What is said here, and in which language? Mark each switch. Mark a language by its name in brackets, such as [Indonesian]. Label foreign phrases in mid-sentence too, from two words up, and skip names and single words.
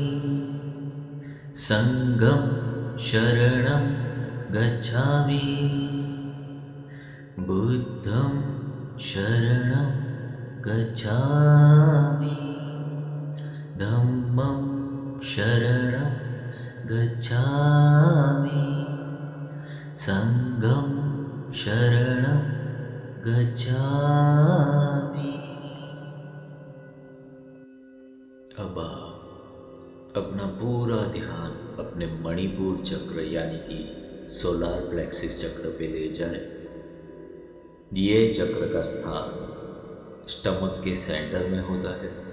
[Pali] संघं शरणं गच्छामि, बुद्धं शरणं गच्छामि, धम्मं शरणं गच्छामि, संघं शरणं गच्छामि। [Hindi] अब आप अपना पूरा ध्यान अपने मणिपुर चक्र यानी कि [English] solar plexus [Hindi] चक्र पे ले जाए। ये चक्र का स्थान स्टमक के सेंटर में होता है।